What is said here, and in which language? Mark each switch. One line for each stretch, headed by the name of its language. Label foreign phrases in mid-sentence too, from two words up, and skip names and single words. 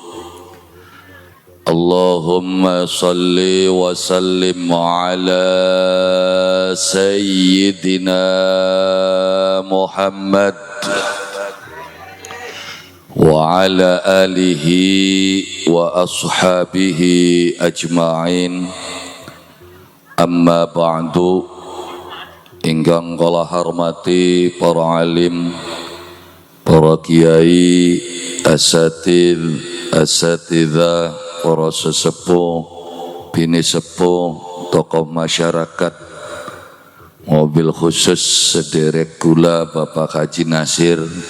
Arabic: اللهم صل وسلم على سيدنا محمد وعلى آله وأصحابه أجمعين. أما بعد.
Javanese: Ingkang kula hormati para alim, para kiai, asatidzah, para sesepuh, bini sepuh,
Indonesian: tokoh masyarakat, mobil khusus
Javanese: sederek kula Bapak Haji Nasir.